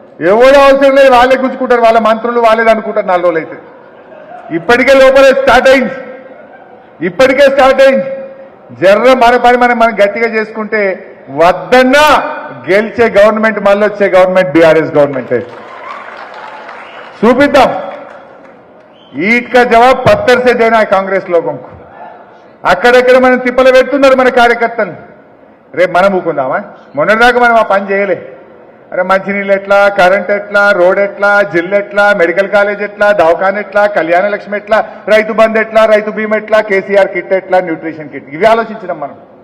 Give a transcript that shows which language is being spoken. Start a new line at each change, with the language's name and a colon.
Telugu: ఎవరో అవసరం లేదు, వాళ్ళే గుంజుకుంటారు. వాళ్ళ మంత్రులు వాళ్ళే అనుకుంటారు 4 రోజులు అయితే. ఇప్పటికే లోపలే స్టార్ట్ అయింది. జర్ర మన పని మనం గట్టిగా చేసుకుంటే వద్దన్నా గెలిచే గవర్నమెంట్, మళ్ళీ వచ్చే గవర్నమెంట్ బీఆర్ఎస్ గవర్నమెంట్ చూపిద్దాం.
Hindi: ईट का जवाब पत्थर से देना है कांग्रेस लोगों को.
Telugu: అక్కడెక్కడ మనం తిప్పలు పెడుతున్నారు మన కార్యకర్తలు. రేపు మనం ఊకుందామా? మొన్నటిదాకా మనం ఆ పని చేయలే. అరే మంచినీళ్ళు ఎట్లా, కరెంట్ ఎట్లా, రోడ్ ఎట్లా, జిల్లు ఎట్లా, మెడికల్ కాలేజ్ ఎట్లా, దవాఖాన ఎట్లా, కళ్యాణ లక్ష్మి ఎట్లా, రైతు బంధు ఎట్లా, రైతు బీమా ఎట్లా, కేసీఆర్ కిట్ ఎట్లా, న్యూట్రిషన్ కిట్, ఇవి ఆలోచించినాం మనం.